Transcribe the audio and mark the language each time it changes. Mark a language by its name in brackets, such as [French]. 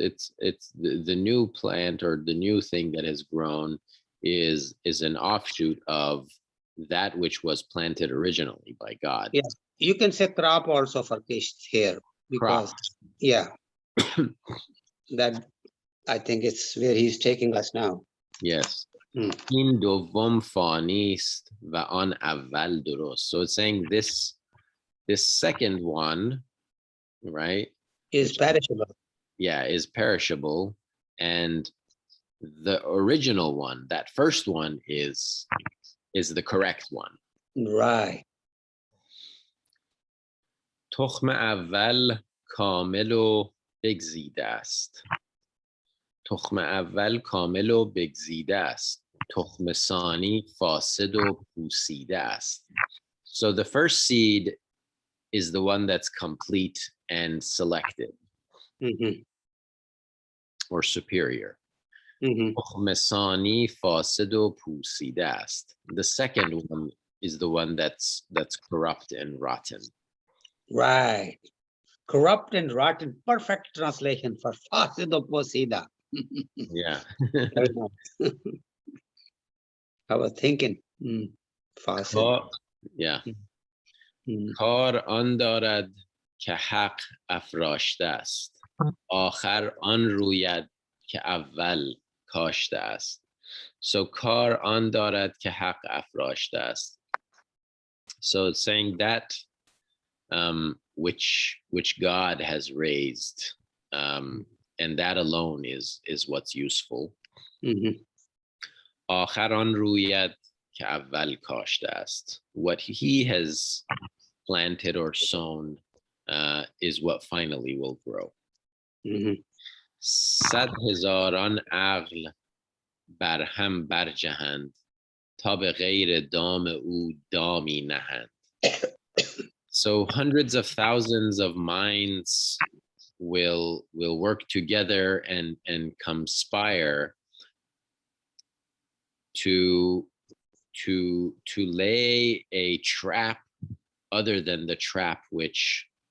[English] It's the new plant, or the new thing that has grown is an offshoot of that which was planted originally by God. Yeah, you can say crop also for kisht here, because that I think it's where he's taking us now. Yes. [Persian] این دوم فانی است و آن اول درست. [English] So it's saying this second one, right, is perishable. Is perishable, and the original one, that first one, is the correct one. Right. [Persian] تخم اول کامل و بگزیده است. تخم اول کامل و بگزیده است. تخم ثانی فاسد و پوسیده است. [English] So the first seed is the one that's complete and selected, or superior. [Persian] تخم ثانی فاسد و پوسیده است. [English] The second one is the one that's corrupt and rotten. Right. Corrupt and rotten, perfect translation for fasid or posida. Yeah. I was thinking, fasid. Yeah. [Persian] کار آن دارد که حق افراشته است، آخر آن روید که اول کاشته است. [English] So [Persian] کار آن دارد که حق افراشته است. [English] So it's saying that which God has raised, and that alone is what's useful. [Persian] آخر آن روید که اول کاشته است. [English] What he has planted or sown is what finally will grow. [Persian] 100,000 عقل بر هم برجهند تا به غیر دام او دامی نهند. [English] So hundreds of thousands of minds will work together and conspire to lay a trap other than the trap which